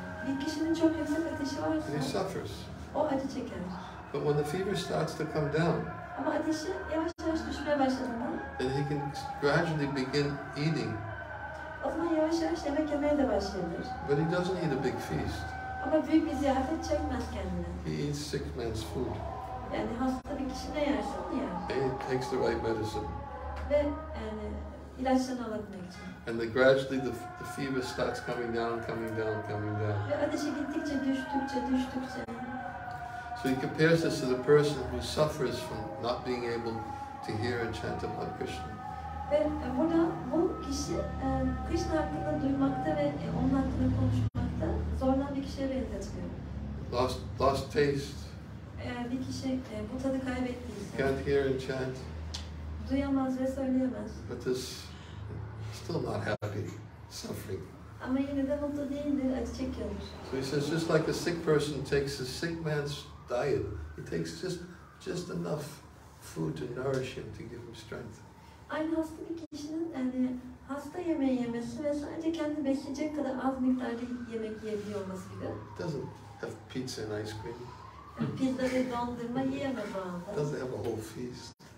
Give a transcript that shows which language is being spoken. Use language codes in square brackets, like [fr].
[tr] bir kişinin çok yüksek ateşi [en] and he [tr] varsa [en] suffers. [tr] o acı çeker. [en] But when the fever starts to come down, [tr] Ama ateşi yavaş yavaş düşmeye başladığında [en] then he can gradually begin eating. [tr] o zaman yavaş yavaş yemek yemeye de başlayabilir. [en] But he doesn't eat a big feast. [tr] Ama büyük bir ziyafet çekmez kendine. [en] He eats sick man's food. [tr] Yani hasta bir kişi ne yerse onu yer. [en] And he takes the right medicine. [tr] Ve yani ilaçlarını alabilmek için. [en] And then gradually the fever starts coming down. [tr] Ve ateşi gittikçe düştükçe. [en] So he compares this to the person who suffers from not being able to hear and chant about Krishna. [tr] Ve burada bu kişi Krishna hakkında duymakta ve onun hakkında konuşmakta zorlanan bir kişiye benzetiliyor. [en] Lost taste. [tr] Eğer bir kişi bu tadı kaybettiyse, [en] Can't hear and chant. [tr] duyamaz ve söyleyemez. [en] But this still not happy, suffering. [tr] Ama yine de mutlu değildir, acı çekiyordur. [en] So he says, just like a sick person takes a sick man's diet, he takes just enough food to nourish him, to give him strength. [tr] Aynı hasta bir kişinin yani hasta yemeği yemesi ve sadece kendini besleyecek kadar az miktarda yemek yiyebiliyor olması gibi. [en] Doesn't have pizza and ice cream. [tr] Yani pizza ve dondurma yiyemez o anda. [en] Doesn't have a whole feast.